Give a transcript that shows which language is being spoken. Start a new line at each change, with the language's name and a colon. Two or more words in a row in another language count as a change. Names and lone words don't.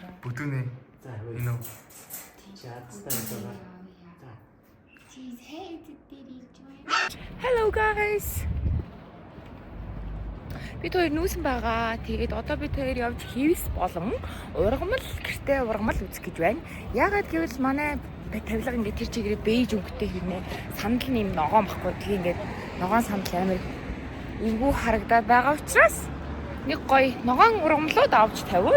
Mongolian: Бүдүүнэ. За хөөе. Энэ үү? Чаттай байгаа. За. She's hated did
English: Hello guys.
Mongolian: Бид хоёр нүүсэн байгаа. Тэгээд одоо бид хоёр явж хивс болон ургамал гэртээ ургамал үзэх гэж байна. Яагаад гэвэл манай тавилга ингээд тэр чигээрээ бэйж өнгөтэй хэрнээ сандал нэм ногоон баггүй. Тэгээ ингээд ногоон сандал амар эвгүй харагдаад байгаа учраас нэг гоё ногоон ургамлууд авч тавиул.